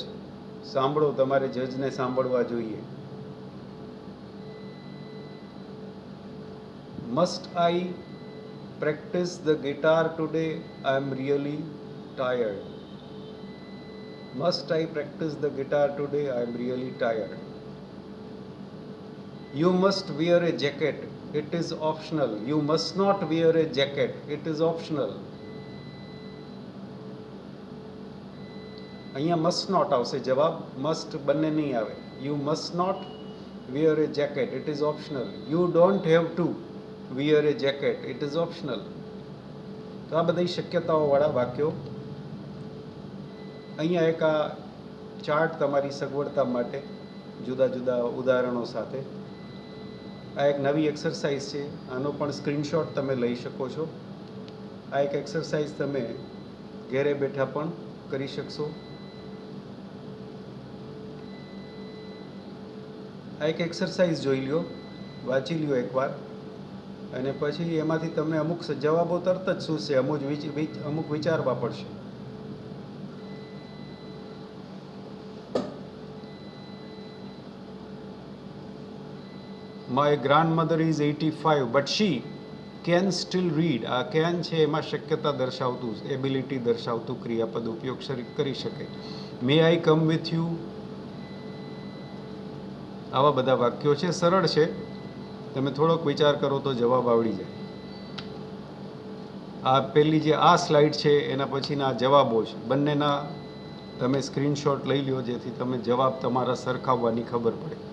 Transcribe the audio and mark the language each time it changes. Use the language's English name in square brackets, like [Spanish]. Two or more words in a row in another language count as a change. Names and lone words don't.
[Gujarati] સાંભળો, તમારે જજને સાંભળવા જોઈએ. [English] Must I practice the guitar today? I am really tired. Must I practice the guitar today? I am really tired. You must wear a jacket. It is optional. You must not wear a jacket. It is optional. [Gujarati] અહીંયા [English] must not [Gujarati] આવશે જવાબ, must બંને નહીં આવે. [English] You must not wear a jacket. It is optional. You don't have to wear a jacket. It is optional. [Gujarati] તો આ બધી શક્યતાઓવાળા વાક્યો. અહીંયા એક આ ચાર્ટ તમારી સગવડતા માટે જુદા જુદા ઉદાહરણો સાથે. આ એક નવી એક્સરસાઇઝ છે. આનો પણ સ્ક્રીનશોટ તમે લઈ શકો છો. આ એક એક્સરસાઇઝ તમે ઘરે બેઠા પણ કરી શકશો. આ એક એક્સરસાઇઝ જોઈ લ્યો, વાંચી લ્યો એકવાર, અને પછી એમાંથી તમને અમુક જવાબો તરત જ સૂઝશે, અમુક વિચારવા પડશે. [English] My grandmother is 85 but she can still read. [Gujarati] આ can છે એમાં શક્યતા દર્શાવતું, એબિલિટી દર્શાવતું ક્રિયાપદ ઉપયોગ કરી શકે. [English] May I come with you? [Gujarati] આવા બધા વાક્યો છે. સરળ છે, તમે થોડોક વિચાર કરો તો જવાબ આવડી જાય. આ પહેલી જે આ સ્લાઇડ છે એના પછીના જવાબો છે, બંનેના તમે સ્ક્રીનશોટ લઈ લ્યો, જેથી તમે જવાબ તમારા સરખાવવાની ખબર પડે.